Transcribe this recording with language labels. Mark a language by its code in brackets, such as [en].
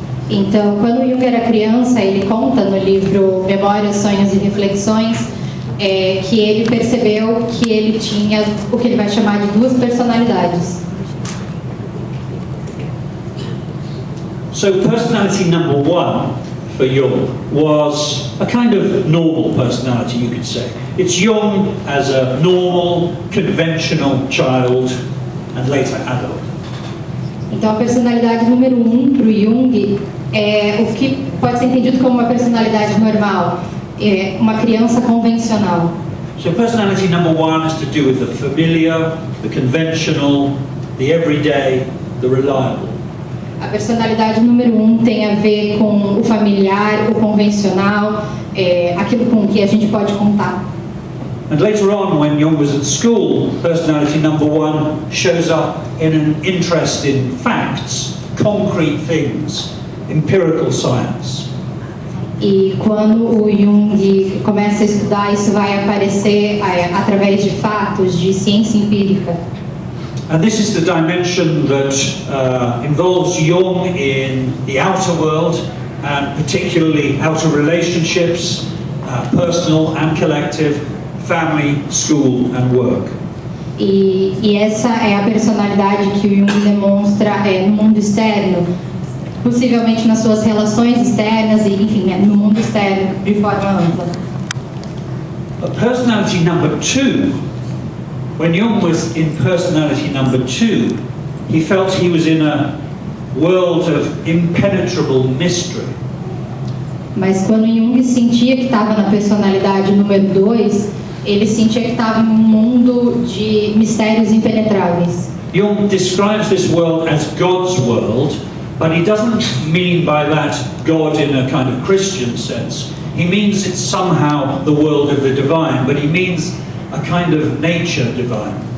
[pt] Então, quando o Jung era criança, ele conta no livro Memórias, Sonhos e Reflexões que ele percebeu que ele tinha o que ele vai chamar de duas personalidades. [en] So personality number one for Jung was a kind of normal personality, you could say. It's Jung as a normal, conventional child and later adult. [pt] Então, a personalidade número para o Jung é o que pode ser entendido como uma personalidade normal, uma criança convencional. [en] So personality number one is to do with the familiar, the conventional, the everyday, the reliable. [pt] A personalidade número tem a ver com o familiar, o convencional, aquilo com que a gente pode contar. [en] And later on, when Jung was at school, personality number one shows up in an interest in facts, concrete things, empirical science. [pt] E quando o Jung começa a estudar, isso vai aparecer através de fatos, de ciência empírica. [en] And this is the dimension that involves Jung in the outer world, and particularly outer relationships, personal and collective, family, school and work. [pt] E essa é a personalidade que o Jung demonstra no mundo externo, possivelmente nas suas relações externas e, enfim, no mundo externo de forma ampla. [en] But personality number 2, when Jung was in personality number 2, he felt he was in a world of impenetrable mystery. [pt] Mas quando Jung sentia que estava na personalidade número 2, ele sentia que estava em um mundo de mistérios impenetráveis. [en] Jung describes this world as God's world, but he doesn't mean by that God in a kind of Christian sense. He means it's somehow the world of the divine, but he means a kind of nature divine.